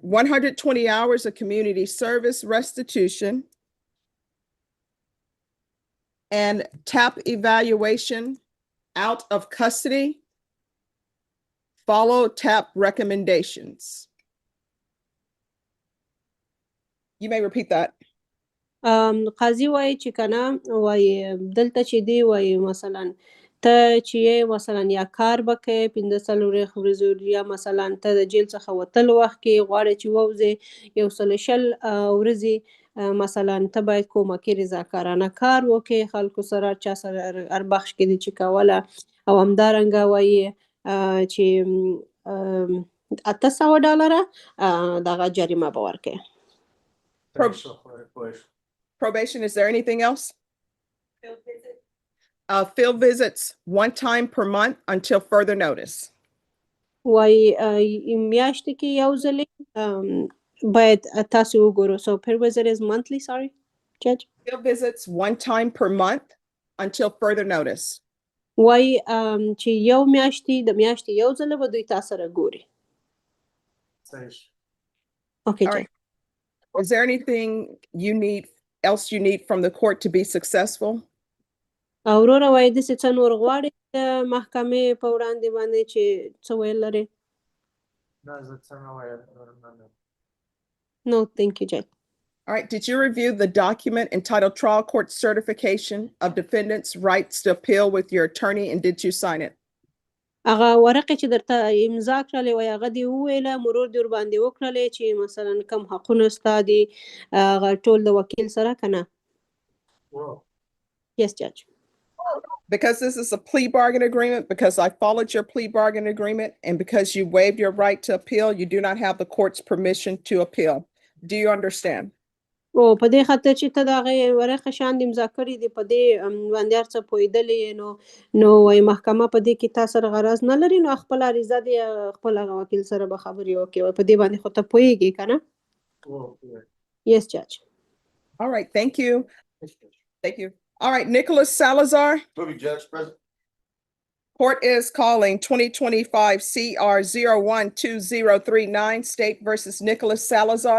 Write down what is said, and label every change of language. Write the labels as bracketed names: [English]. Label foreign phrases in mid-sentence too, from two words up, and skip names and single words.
[English] 120 hours of community service restitution and TAP evaluation out of custody. Follow TAP recommendations. You may repeat that. [Pashto] قاضي وایي چې کنه وایي دلته چې دی وایي مثلا ته چې مثلا یا کار به کوې 15 ورځې یا مثلا ته د جیل څخه وتلو وخت کې غواړې چې ووځې 160 ورځې مثلا ته باید کومکي رضاکارانه کار وکړې خلکو سره چا سره هر بخش کې دې چې کوله او همدارنګه وایي چې $800 دغه جریمه به ورکړې. [English] Probation, is there anything else? Field visits 1 time per month until further notice. [Pashto] وایي میاشتې کې یو ځلې باید تاسو وګورو. [English] So per visit is monthly, sorry, Judge? Field visits 1 time per month until further notice. [Pashto] وایي چې یو میاشتې د میاشتې یو ځله به دوی تاسو سره ګوري. [English] Okay, All right. Is there anything you need else you need from the court to be successful? [Pashto] اورورا وایي داسې څه نور غواړي د محکمې په وړاندې باندې چې څه ویل لري؟ [English] No, thank you, Judge. All right, did you review the document entitled Trial Court Certification of Defendant's Rights to Appeal with your attorney, and did you sign it? [Pashto] هغه ورقې چې درته امضا کړلې وای هغه دې وویله مرور دې ورباندې وکړلې چې مثلا کوم حقونه ستا دي هغه ټول د وکیل سره که نه؟ [English] Yes, Judge. Because this is a plea bargain agreement, because I followed your plea bargain agreement, and because you waived your right to appeal, you do not have the court's permission to appeal. Do you understand? [Pashto] او په دې خاطر چې ته د هغې ورقې شان دې امضا کړي دي په دې باندې هر څه پوهېدلې نو وایي محکمه په دې کې تا سره غرض نه لري نو خپله عریضه دې خپل هغه وکیل سره به خبرې وکړي وایي په دې باندې خو ته پوهېږې که نه؟ [English] Yes, Judge. All right, thank you. Thank you. All right, Nicholas Salazar. Judge, present. Court is calling 2025 CR 012039 State versus Nicholas Salazar.